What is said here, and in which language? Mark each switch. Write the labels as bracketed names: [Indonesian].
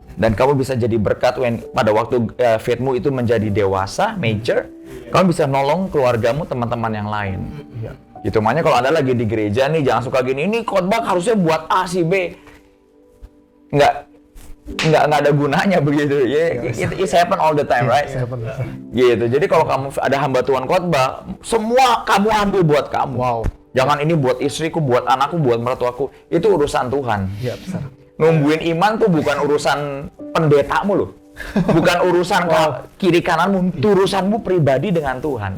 [Indonesian] Dan kamu bisa jadi berkat pada waktu faithmu itu menjadi dewasa, mature, kamu bisa nolong keluargamu, teman-teman yang lain. Iya. Gitu. Makanya kalau Anda lagi di gereja nih, jangan suka gini, ini khotbah harusnya buat A, si B. Nggak ada gunanya begitu. [English] It happen all the time, right? [Indonesian] Gitu. Jadi kalau kamu ada hamba Tuhan khotbah, semua kamu ambil buat kamu. Wow. Jangan ini buat istriku, buat anakku, buat mertuaku. Itu urusan Tuhan. Iya, besar. Numbuhin iman tuh bukan urusan pendetamu loh. Bukan urusan kiri kananmu, itu urusanmu pribadi dengan Tuhan.